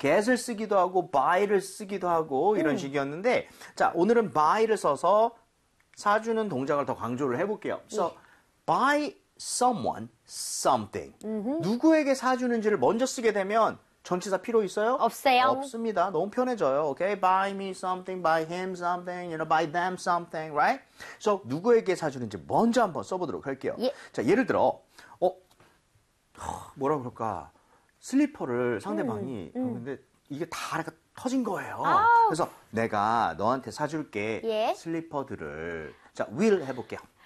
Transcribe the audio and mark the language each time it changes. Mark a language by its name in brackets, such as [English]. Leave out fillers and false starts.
[Korean] Get을 쓰기도 하고 buy를 쓰기도 하고 이런 식이었는데, 자, 오늘은 buy를 써서 사주는 동작을 더 강조를 해볼게요. [English] So, 네. buy someone something. [Korean] 누구에게 사주는지를 먼저 쓰게 되면 전치사 필요 있어요? 없어요. 없습니다. 너무 편해져요. [English] Okay, buy me something, buy him something, you know, buy them something, right? [Korean] So, 누구에게 사주는지 먼저 한번 써보도록 할게요. 예. 자, 예를 들어, 뭐라 그럴까? 슬리퍼를 상대방이, 근데 이게 다 약간 터진 거예요. 아우. 그래서 내가 너한테 사줄게. 예. 슬리퍼들을. 자, will 해볼게요.